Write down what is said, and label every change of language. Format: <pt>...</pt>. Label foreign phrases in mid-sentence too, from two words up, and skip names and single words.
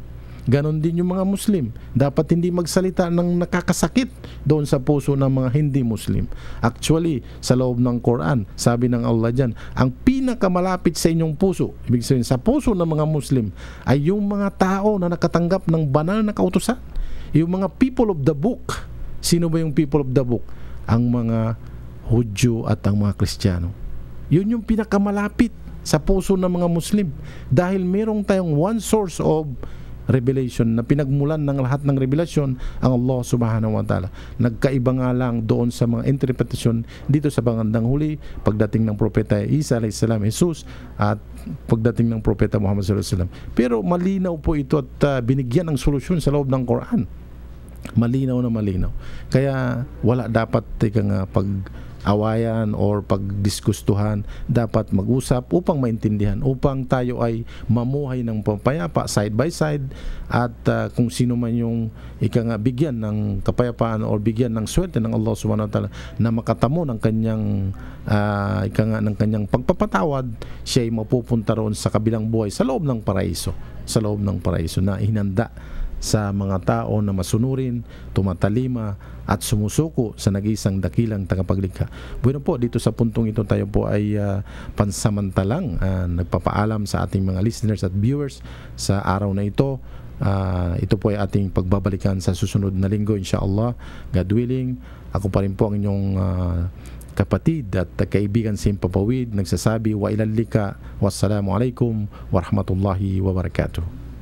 <tl>Ganon din yung mga Muslim, dapat hindi magsalita ng nakakasakit doon sa puso ng mga hindi Muslim. Actually, sa loob ng Quran, sabi ng Allah dyan, ang pinakamalapit sa inyong puso, ibig sabihin sa puso ng mga Muslim, ay yung mga tao na nakatanggap ng banal na kautusan, yung mga</tl> <en>people of the book.</en> <tl>Sino ba yung</tl> <en>people of the book?</en> <tl>Ang mga Hudyo at ang mga Kristiyano. Yun yung pinakamalapit sa puso ng mga Muslim, dahil merong tayong</tl> <en>one source of revelation</en> <tl>na pinagmulan ng lahat ng revelasyon ang</tl> <ar>الله سبحانه وتعالى.</ar> <tl>Nagkaiba nga lang doon sa mga interpretasyon dito sa bandang huli, pagdating ng Propeta Isa</tl> <ar>عليه السلام,</ar> <tl>Jesus, at pagdating ng Propeta Muhammad</tl> <ar>صلى الله عليه وسلم.</ar> <tl>Pero malinaw po ito at binigyan ng solusyon sa loob ng Quran. Malinaw na malinaw. Kaya wala dapat pag-awayan or pagdiskustuhan. Dapat mag-usap upang maintindihan, upang tayo ay mamuhay ng payapa</tl> <en>side by side,</en> <tl>at kung sino man yung bigyan ng kapayapaan or bigyan ng swerte ng</tl> <ar>الله سبحانه وتعالى</ar> <tl>na makatamo ng kanyang ng kanyang pagpapatawad, siya ay mapupunta roon sa kabilang buhay sa loob ng paraiso, sa loob ng paraiso na hinanda sa mga tao na masunurin, tumatalima at sumusuko sa nag-iisang dakilang tagapaglikha. Bueno po, dito sa puntong ito tayo po ay pansamantalang nagpapaalam sa ating mga listeners at viewers sa araw na ito. Ito po ay ating pagbabalikan sa susunod na linggo, insyaAllah,</tl> <en>God willing.</en> <tl>Ako pa rin po ang inyong kapatid at kaibigan Sim Papawid, nagsasabi</tl> <ar>وإلى اللقاء, والسلام عليكم ورحمة الله وبركاته.</ar>